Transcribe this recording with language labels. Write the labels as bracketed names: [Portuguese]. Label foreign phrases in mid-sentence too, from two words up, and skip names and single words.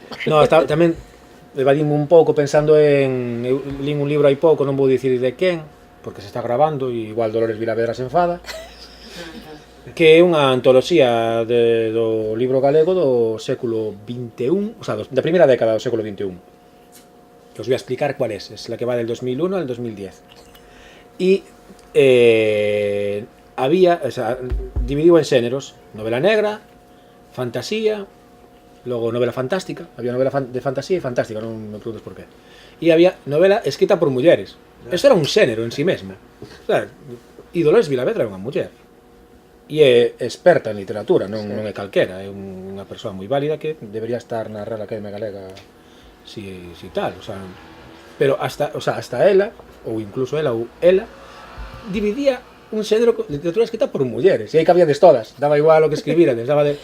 [Galician] No, tamén evadime un pouco pensando en... Eu lín un libro hai pouco, non vou dicir de quen, porque se está grabando e igual Dolores Vilavedra se enfada, que é unha antoloxía do libro galego do século XXI, [Spanish] o sea, [Galician] da primeira década do século XXI. [Spanish] Que os voy a explicar cuál es la que va del 2001 al 2010. Y había, o sea, dividido en géneros, novela negra, fantasía, luego novela fantástica, había novela de fantasía y fantástica, [Galician] non me preguntes por qué. [Spanish] Y había novela escrita por mulleres. [Galician] Eso era un xénero en sí mesmo. [Spanish] O sea, [Galician] e Dolores Vilavedra é unha muller. E é experta en literatura, non é calquera, é unha persoa moi válida que debería estar na Real Academia Galega si tal, [Spanish] o sea, [Galician] pero hasta ela, ou incluso ela, dividía un xénero de literatura escrita por mulleres, e aí cabíades todas, daba igual o que escribirades, daba de...